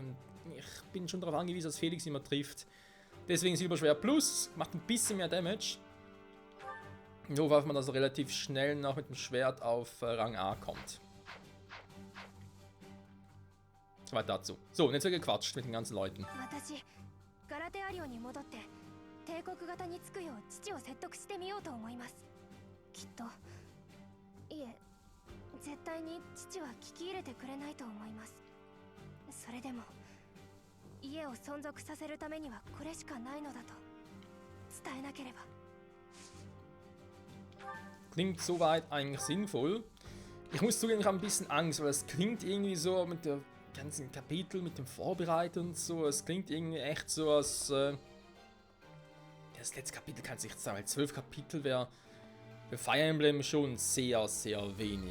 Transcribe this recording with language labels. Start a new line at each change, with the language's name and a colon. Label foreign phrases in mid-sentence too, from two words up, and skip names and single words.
German: Und ich bin schon darauf angewiesen, dass Felix immer trifft. Deswegen Silberschwert Plus, macht ein bisschen mehr Damage. Ich hoffe, dass man also relativ schnell noch mit dem Schwert auf Rang A kommt. Soweit dazu. So, und jetzt wird gequatscht mit den ganzen Leuten.
Japanese: 帝国型につくよう父を説得してみようと思います。きっといえ絶対に父は聞き入れてくれないと思います。それでも家を存続させるためにはこれしかないのだと伝えなければ。
German: Klingt soweit eigentlich sinnvoll. Ich muss zugeben, ich habe ein bisschen Angst, weil es klingt irgendwie so mit der ganzen Kapitel, mit dem Vorbereiten und so. Es klingt irgendwie echt so, als das letzte Kapitel kann sich sagen, weil 12 Kapitel wäre für Fire Emblem schon sehr, sehr wenig.